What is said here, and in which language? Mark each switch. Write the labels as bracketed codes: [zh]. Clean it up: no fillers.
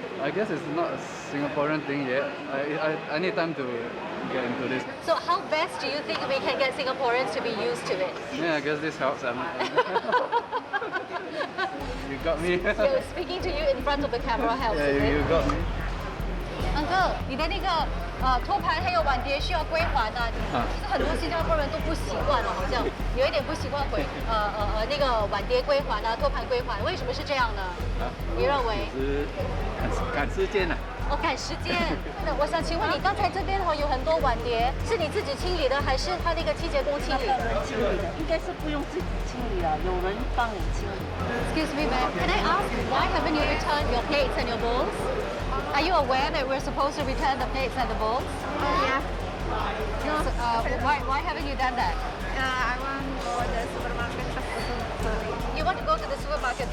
[en] I guess it's not a Singaporean thing yet. I need time to get into this. So how best do you think we can get Singaporeans to be used to it? Yeah, I guess this helps. You got me. So speaking to you in front of the camera helps, Yeah, is it? you got me. [zh] Uncle, 你的那个托盘还有碗碟需要归还啊，其实很多新加坡人都不习惯哦，好像有一点不习惯那个碗碟归还啊，托盘归还，为什么是这样呢？你认为？是赶时间啊。哦，赶时间。那我想请问你，刚才这边有很多碗碟，是你自己清理的，还是他那个清洁工清理的？清理的，应该是不用自己清理了，有人帮你清理。 [en] Excuse me, ma'am. Can I ask why haven't you returned your plates and your bowls? Are you aware that we're supposed to return the plates and the bowls? Yeah. No. So, why haven't you done that? I want to go to the supermarket first. You want to go to the supermarket first,